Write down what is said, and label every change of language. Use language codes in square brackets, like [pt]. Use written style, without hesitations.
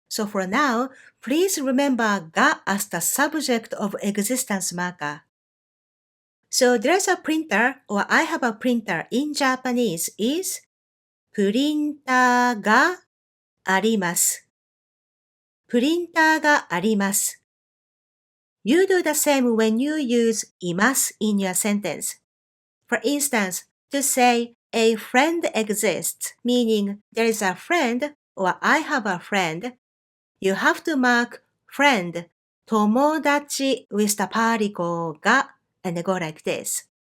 [en] So for now, please remember が as the subject of existence marker. So there's a printer, or I have a printer in Japanese is [ja] プリンターがあります. プリンターがあります. [en] You do the same when you use います in your sentence. For instance, to say a friend exists, meaning there is a friend or I have a friend, you have to mark friend 友達 with the particle が and go like this.